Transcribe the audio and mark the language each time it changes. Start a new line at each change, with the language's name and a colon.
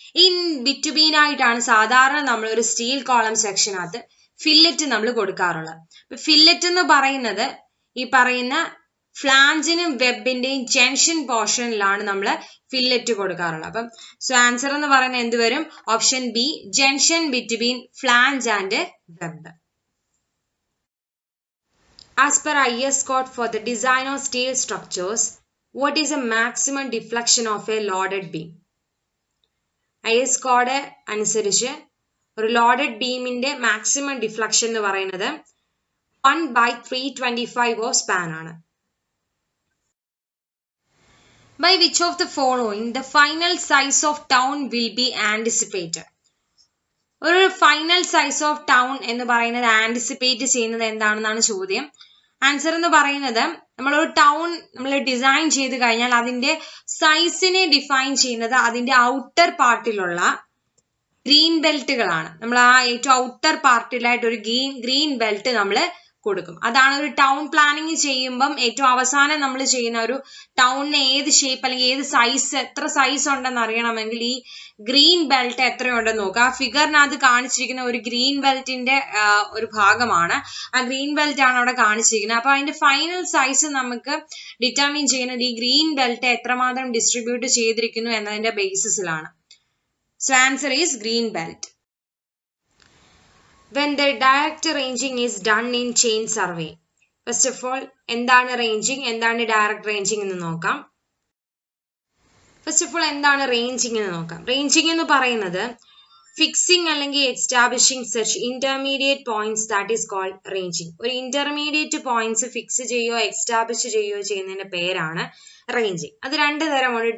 Malayalam: In between ആയിട്ടാണ് സാധാരണ നമ്മൾ ഒരു സ്റ്റീൽ കോളം സെക്ഷനകത്ത് ഫില്ലറ്റ് നമ്മൾ കൊടുക്കാറുള്ളത്. ഫില്ലറ്റ് എന്ന് പറയുന്നത് ഈ പറയുന്ന ഫ്ലാഞ്ചിനും വെബിന്റെയും ജംഗ്ഷൻ പോർഷനിലാണ് നമ്മൾ ഫില്ലറ്റ് കൊടുക്കാറുള്ളത്. അപ്പം സോ ആൻസർ എന്ന് പറയുന്നത് എന്ത് വരും? Option B, junction between flange and web.
English: As per IS code for the design of steel structures, what is the maximum deflection of a loaded beam?
Malayalam: IS code അനുസരിച്ച് ഒരു loaded ബീമിന്റെ maximum deflection എന്ന് പറയുന്നത് 1/325 of span ആണ്.
English: By which of the following the final size of town will be anticipated?
Malayalam: ഒരു final size of town എന്ന് പറയുന്നത് anticipate ചെയ്യുന്നത് എന്താണെന്നാണ് ചോദ്യം. ആൻസർ എന്ന് പറയുന്നത് നമ്മളൊരു ടൗൺ നമ്മൾ ഡിസൈൻ ചെയ്ത് കഴിഞ്ഞാൽ അതിന്റെ സൈസിനെ ഡിഫൈൻ ചെയ്യുന്നത് അതിന്റെ ഔട്ടർ പാർട്ടിലുള്ള ഗ്രീൻ ബെൽറ്റുകളാണ്. നമ്മൾ ആ ഏറ്റവും ഔട്ടർ പാർട്ടിലായിട്ട് ഒരു ഗ്രീൻ ബെൽറ്റ് നമ്മൾ കൊടുക്കും. അതാണ് ഒരു ടൗൺ പ്ലാനിങ് ചെയ്യുമ്പം ഏറ്റവും അവസാനം നമ്മൾ ചെയ്യുന്ന ഒരു ടൗണിന് ഏത് ഷേപ്പ് അല്ലെങ്കിൽ ഏത് സൈസ്, എത്ര സൈസ് ഉണ്ടെന്ന് അറിയണമെങ്കിൽ ഈ ഗ്രീൻ ബെൽറ്റ് എത്രയുണ്ടെന്ന് നോക്കുക. ആ ഫിഗറിനകത്ത് കാണിച്ചിരിക്കുന്ന ഒരു ഗ്രീൻ ബെൽറ്റിന്റെ ഒരു ഭാഗമാണ്. ആ ഗ്രീൻ ബെൽറ്റ് ആണ് അവിടെ കാണിച്ചിരിക്കുന്നത്. അപ്പൊ അതിന്റെ ഫൈനൽ സൈസ് നമുക്ക് ഡിറ്റർമിൻ ചെയ്യുന്നത് ഈ ഗ്രീൻ ബെൽറ്റ് എത്രമാത്രം ഡിസ്ട്രിബ്യൂട്ട് ചെയ്തിരിക്കുന്നു എന്നതിന്റെ ബേസിസിലാണ്. So answer is green belt.
English: When the direct ranging is done in chain survey, first of all
Malayalam: എന്താണ് റേഞ്ചിങ്, എന്താണ് ഡയറക്റ്റ് റേഞ്ചിങ് എന്ന് നോക്കാം. ഫസ്റ്റ് ഓഫ് ഓൾ എന്താണ് റേഞ്ചിങ് എന്ന് നോക്കാം. റേഞ്ചിങ് എന്ന് പറയുന്നത് ഫിക്സിംഗ് അല്ലെങ്കിൽ establishing such intermediate points, that is called ranging. ഒരു ഇന്റർമീഡിയറ്റ് പോയിന്റ്സ് ഫിക്സ് ചെയ്യുകയോ എസ്റ്റാബ്ലിഷ് ചെയ്യുകയോ ചെയ്യുന്നതിന്റെ പേരാണ് റേഞ്ചിങ്. അത് രണ്ട് തരമുണ്ട്.